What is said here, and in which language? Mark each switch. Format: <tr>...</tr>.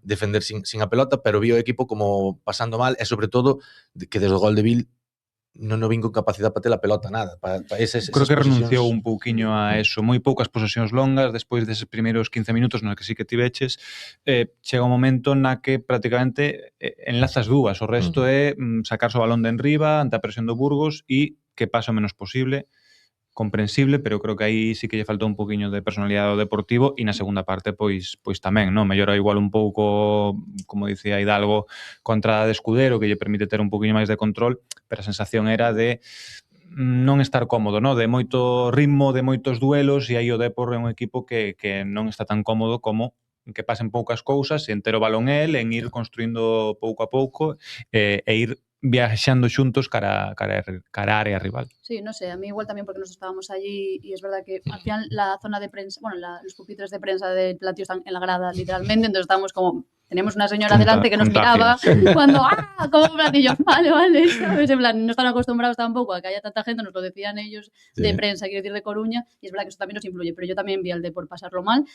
<gl>defender sin a pelota, pero vi o equipo como pasando mal, e sobre todo que desde o gol de Vil non vin con capacidade para ter a pelota nada. Creo que renunciou un pouquiño a eso. Moi poucas posesións longas, despois deses primeiros 15 minutos nos que sí que tiveches, chega un momento na que prácticamente enlazas dúas. O resto é sacarse o balón de enriba ante a presión do Burgos e que pase o menos posible, comprensible, pero creo que aí sí que lle faltou un poquinho de personalidade ao Deportivo, e na segunda parte pois tamén, non? Mellora igual un pouco, como dicía Hidalgo, contra a de Escudero, que lle permite ter un poquinho máis de control, pero a sensación era de non estar cómodo, non? De moito ritmo, de moitos duelos, e aí o Depor é un equipo que non está tan cómodo como que pasen poucas cousas, e entero balón el, en ir construindo pouco a pouco e ir viaxando xuntos cara a área rival.</gl> <es>Sí, no sé, a mí igual también porque nosotros estábamos allí y es verdad que al final la zona de prensa, bueno, los pupitres de prensa del Platio están en la grada literalmente, entonces estábamos como, teníamos una señora delante que nos miraba cuando, como platillos, vale, ¿sabes? En plan, no están acostumbrados tampoco a que haya tanta gente, nos lo decían ellos de prensa, quiero decir de Coruña, y es verdad que eso también nos influye, pero yo también vi al Depor pasarlo mal.</es>